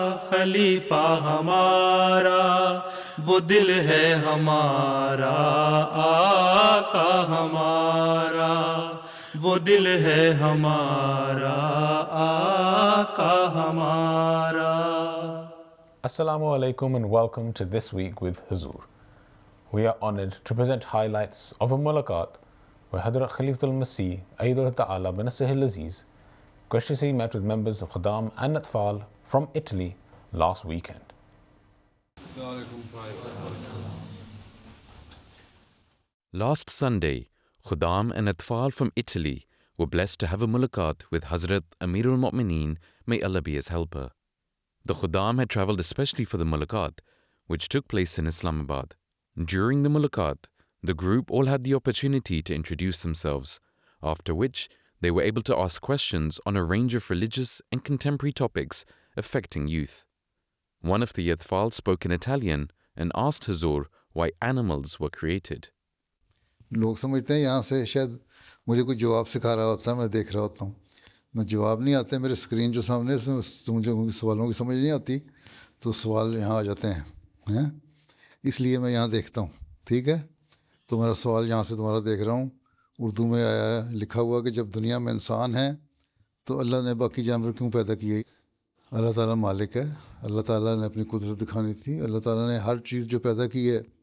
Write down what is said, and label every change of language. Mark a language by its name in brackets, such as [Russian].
[Urdu] خلیفہ ہمارا، وہ دل ہے ہمارا آقا ہمارا، وہ دل ہے ہمارا آقا ہمارا۔ [English] Assalamu alaikum and welcome to This Week with Huzur. We are honored to present highlights of a mulaqat where Hadrat Khalifatul Masih Ayyadullah Ta'ala Banasihil Aziz graciously met with members of Khuddam and Atfal from Italy last weekend. Last Sunday, Khuddam and Atfal from Italy were blessed to have a mulaqat with Hazrat Amirul Mu'mineen, may Allah be his helper. The Khuddam had travelled especially for the mulaqat, which took place in Islamabad. During the mulaqat, the group all had the opportunity to introduce themselves, after which they were able to ask questions on a range of religious and contemporary topics affecting youth. One of the Atfal spoke in Italian and asked Huzur why animals were created. [Urdu] لوگ سمجھتے ہیں یہاں سے شاید مجھے کوئی جواب سکھا رہا ہوتا ہے، میں دیکھ رہا ہوتا ہوں، میں جواب نہیں آتے، میرے اسکرین جو سامنے سے مجھے سوالوں کی سمجھ نہیں آتی تو سوال یہاں آ جاتے ہیں، اس لیے میں یہاں دیکھتا ہوں، ٹھیک ہے؟ تو میرا سوال یہاں سے تمہارا دیکھ رہا ہوں، اردو میں آیا ہے، لکھا ہوا کہ جب دنیا میں انسان ہے تو اللہ نے باقی جانور کیوں پیدا کیے؟ اللہ تعالیٰ مالک ہے، اللہ تعالیٰ نے اپنی قدرت دکھانی تھی، اللہ تعالیٰ نے ہر چیز جو پیدا کی ہے